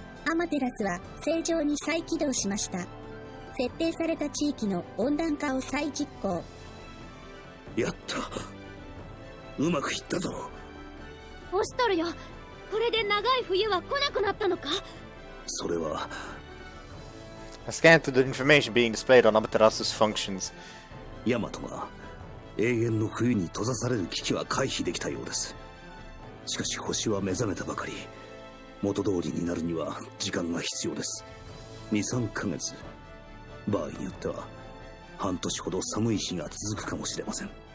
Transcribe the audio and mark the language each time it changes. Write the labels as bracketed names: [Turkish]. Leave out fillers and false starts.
[Japanese] アマテラスは正常に再起動しました。設定された地域の温暖化を再実行。やった。うまくいったぞ。オシトルよ、これで長い冬は来なくなったのか？それは [English] I scanned through the information being displayed on Amaterasu's functions. [Japanese] ヤマトが永遠の冬に閉ざされる危機は回避できたようです。しかし星は目覚めたばかり。元通りになるには時間が必要です。2、3ヶ月。場合によっては半年ほど寒い日が続くかもしれません。